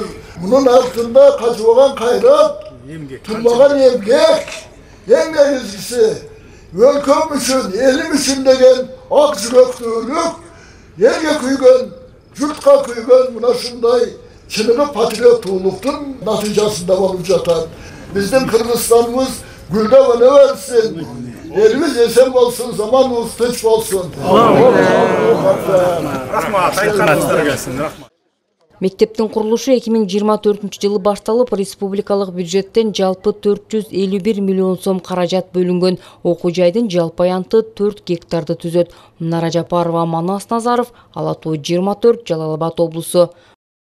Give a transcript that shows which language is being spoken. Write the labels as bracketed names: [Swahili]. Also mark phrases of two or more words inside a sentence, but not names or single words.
[Kyrgyz] Мунун артында качыбаган кайрат, турбаган эмгек, эң негизгиси өлкөм үчүн, элим үчүн деген ак жүрөктүүлүк, элге күйгөн, журтка күйгөн мына ушундай чыныгы патриоттуулуктун натыйжасында болуп жатат. Биздин Кыргызстаныбыз гүлдөп өне берсин. Элибиз эсен болсун, заманыбыз тынч болсун. Мектептин курулушу 2024-жылы башталып, республикалык бюджеттен жалпы 451 миллион сом каражат бөлүнгөн. Окуу жайдын жалпы аянты 4 гектарды түзөт. Нара Жапарова, Манас Назаров, Ала Тоо 24, Жалал Абад облусу.